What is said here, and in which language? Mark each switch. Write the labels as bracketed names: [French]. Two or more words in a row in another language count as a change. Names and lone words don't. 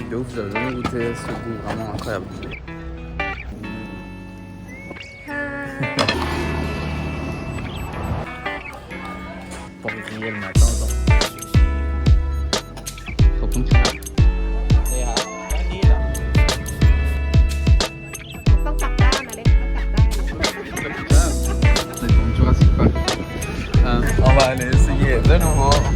[French] de ouf, j'avais jamais goûté ce goût vraiment incroyable. Pour griller le matin, genre. Faut qu'on fasse. [Thai] ต้องกลับด้านนะเล็กต้องกลับด้าน [French] C'est comme Jurassic Park. On va aller essayer de nouveau.